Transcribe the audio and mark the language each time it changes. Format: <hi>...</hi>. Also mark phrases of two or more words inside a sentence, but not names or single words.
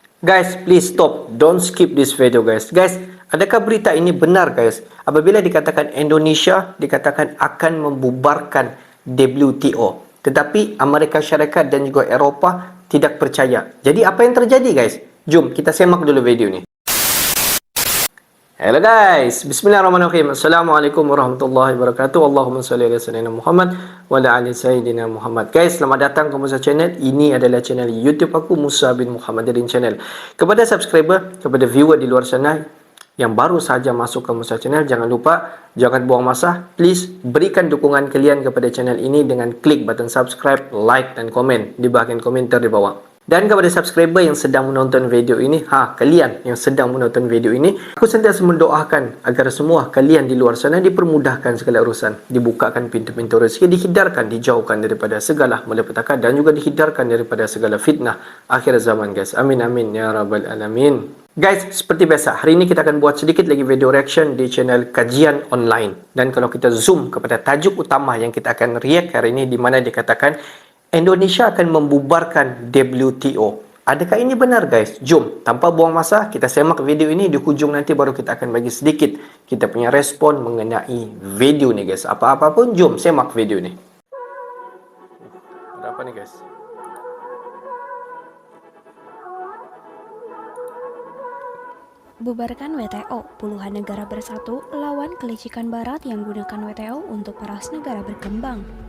<en>Guys, please stop. Don't skip this video, guys. Guys,</en> <ms>adakah berita ini benar, guys? Apabila dikatakan Indonesia dikatakan akan membubarkan WTO, tetapi Amerika Syarikat dan juga Eropah tidak percaya. Jadi apa yang terjadi, guys? Jom kita semak dulu video ini.</ms> <en>Hello guys,</en> <ar>بسم الله الرحمن الرحيم. السلام عليكم ورحمة الله وبركاته. اللهم صل على سيدنا محمد وعلى آل سيدنا محمد.</ar> <ms>Guys, selamat datang ke Musa Channel. Ini adalah channel YouTube aku, Musa bin Muhammadin Channel. Kepada subscriber, kepada viewer di luar sana yang baru saja masuk ke Musa Channel, jangan lupa, jangan buang masa. Please berikan dukungan kalian kepada channel ini dengan klik</ms> <en>button subscribe,</en> <ms>like dan komen di bahagian komentar di bawah. Dan kepada subscriber yang sedang menonton video ini, kalian yang sedang menonton video ini, aku sentiasa mendoakan agar semua kalian di luar sana dipermudahkan segala urusan, dibukakan pintu-pintu rezeki, dihindarkan, dijauhkan daripada segala malapetaka dan juga dihindarkan daripada segala fitnah akhir zaman, guys.</ms> <ar>آمين آمين يا رب العالمين.</ar> <ms>Guys, seperti biasa, hari ini kita akan buat sedikit lagi</ms> <en>video reaction</en> <ms>di channel Kajian Online. Dan kalau kita zoom kepada tajuk utama yang kita akan react hari ini, di mana dikatakan Indonesia akan membubarkan WTO. Adakah ini benar, guys? Jom, tanpa buang masa, kita semak video ini. Di hujung nanti baru kita akan bagi sedikit kita punya respon mengenai video ni, guys. Apa-apa pun, jom semak video ini. Ada apa nih, guys? Bubarkan WTO, puluhan negara bersatu lawan kelicikan barat yang gunakan WTO untuk peras negara berkembang.</ms>